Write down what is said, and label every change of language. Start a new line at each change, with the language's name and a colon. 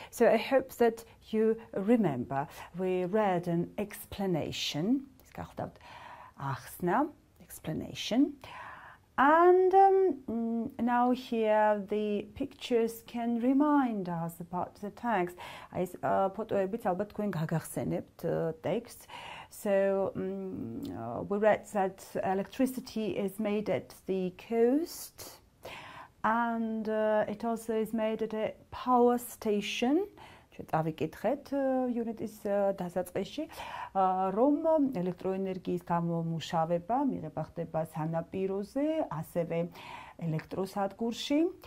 English: So I hope that you remember we read an explanation.
Georgian: ის გახლავთ ახსნა, explanation.
English: And now here the pictures can remind us about the text.
Georgian: Այս ფოტოებიც ალბათ თქვენ გაგახსენებთ text.
English: So we read that electricity is made at the coast and it also is made at a power station.
Georgian: წავიკითხეთ unit-ის დასაწყისში, რომ ელექტროენერგიის გამომუშავება მიღება ხდება სანაპიროზე, ასევე ელექტროსადგურში.